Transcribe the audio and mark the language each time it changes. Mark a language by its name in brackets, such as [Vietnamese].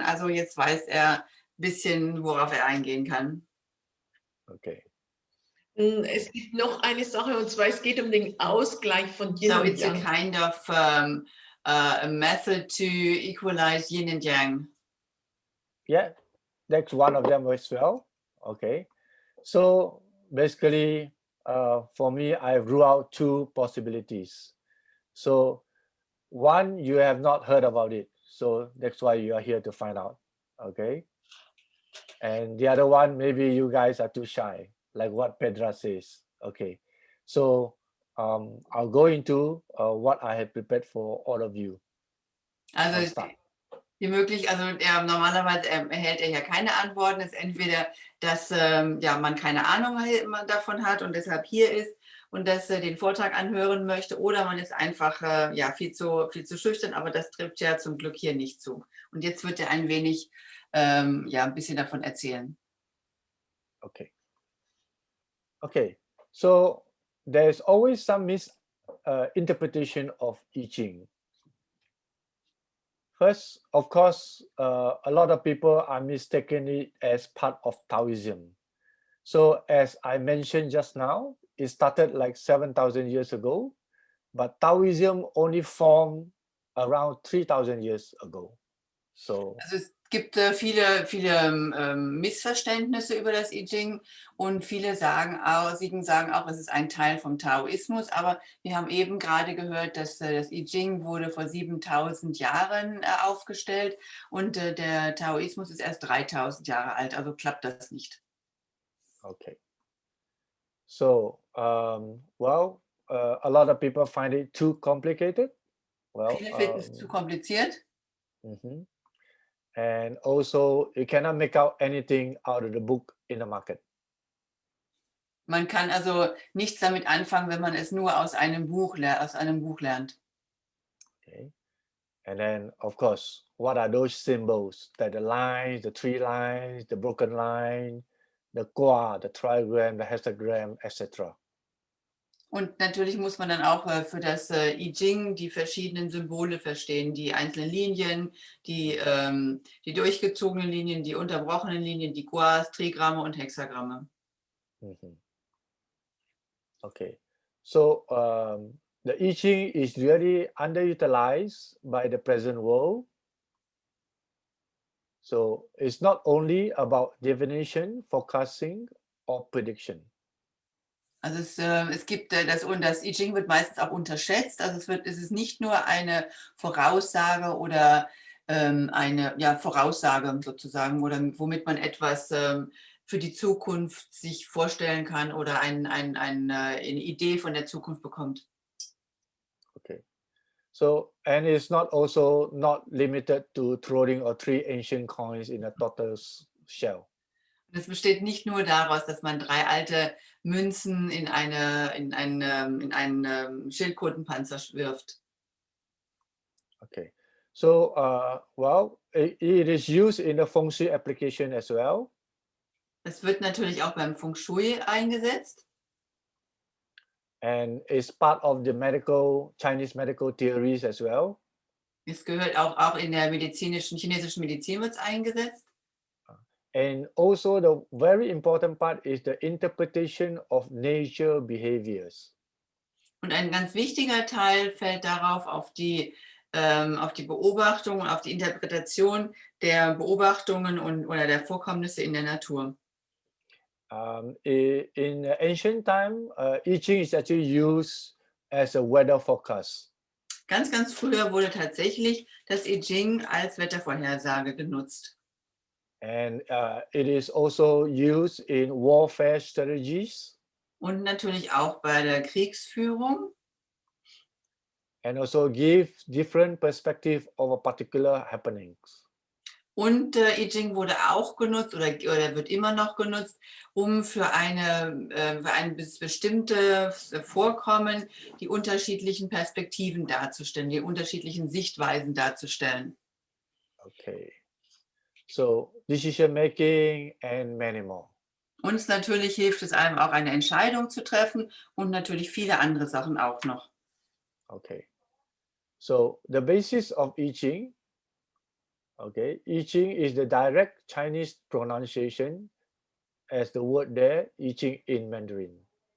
[German] Also jetzt weiß er ein bisschen, worauf er eingehen kann. [English] Okay. [German] Es gibt noch eine Sache, und zwar es geht um den Ausgleich von Yin und Yang. [English] So it's a kind of a method to equalize Yin and Yang. Yeah, that's one of them as well. Okay. So basically, for me, I rule out two possibilities. So one, you have not heard about it, so that's why you are here to find out. Okay. And the other one, maybe you guys are too shy, like what Pedra says. Okay. So I'll go into what I have prepared for all of you. [German] Also normalerweise erhält er ja keine Antworten. Es ist entweder, dass man keine Ahnung davon hat und deshalb hier ist und dass er den Vortrag anhören möchte, oder man ist einfach viel zu schüchtern, aber das trifft ja zum Glück hier nicht zu. Und jetzt wird er ein wenig ein bisschen davon erzählen. [English] Okay. Okay. So there's always some misinterpretation of I Ching. First, of course, a lot of people are mistaking it as part of Taoism. So as I mentioned just now, it started like 7,000 years ago, but Taoism only formed around 3,000 years ago. So [German] Also es gibt viele Missverständnisse über das I Ging und viele sagen auch, es ist ein Teil vom Taoismus, aber wir haben eben gerade gehört, dass das I Ging wurde vor 7.000 Jahren aufgestellt und der Taoismus ist erst 3.000 Jahre alt, also klappt das nicht. [English] okay. So well, a lot of people find it too complicated. Well, [German] Viele finden es zu kompliziert. mhm. [English] And also you cannot make out anything out of the book in the market. [German] Man kann also nichts damit anfangen, wenn man es nur aus einem Buch lernt. [English] Okay. And then of course, what are those symbols? That the lines, the three lines, the broken line, the gua, the trigram, the hexagram, etc. [German] Und natürlich muss man dann auch für das I Ging die verschiedenen Symbole verstehen, die einzelnen Linien, die durchgezogenen Linien, die unterbrochenen Linien, die Guas, Trigramme und Hexagramme. [English] Mhm. Okay. So the I Ching is really underutilized by the present world. So it's not only about divination, forecasting, or prediction. [German] Also es gibt das I Ching wird meistens auch unterschätzt. Also es ist nicht nur eine Voraussage oder eine Voraussage sozusagen, oder womit man etwas für die Zukunft sich vorstellen kann oder eine Idee von der Zukunft bekommt. [English] Okay. So, and it's not also not limited to throwing or three ancient coins in a turtle's shell. [German] Es besteht nicht nur daraus, dass man 3 alte Münzen in einen Schildkrötenpanzer wirft. [English] Okay. So, well, it is used in the Feng Shui application as well. [German] Es wird natürlich auch beim Feng Shui eingesetzt. [English] And it's part of the Chinese medical theories as well. [German] Es gehört auch in der chinesischen Medizin wird es eingesetzt. [English] And also the very important part is the interpretation of nature behaviors. [German] Und ein ganz wichtiger Teil fällt darauf auf die Beobachtung und auf die Interpretation der Beobachtungen oder der Vorkommnisse in der Natur. [English] In ancient time, I Ching is actually used as a weather forecast. [German] Ganz früher wurde tatsächlich das I Ging als Wettervorhersage genutzt. [English] And it is also used in warfare strategies. [German] Und natürlich auch bei der Kriegsführung. [English] And also give different perspective of a particular happenings. [German] Und I Ching wurde auch genutzt oder wird immer noch genutzt, um für ein bestimmtes Vorkommen die unterschiedlichen Perspektiven darzustellen, die unterschiedlichen Sichtweisen darzustellen. [English] Okay. So decision making and many more. [German] Uns natürlich hilft es einem auch, eine Entscheidung zu treffen und natürlich viele andere Sachen auch noch. [English] Okay. So the basis of I Ching. Okay, I Ching is the direct Chinese pronunciation as the word there, I Ching in Mandarin.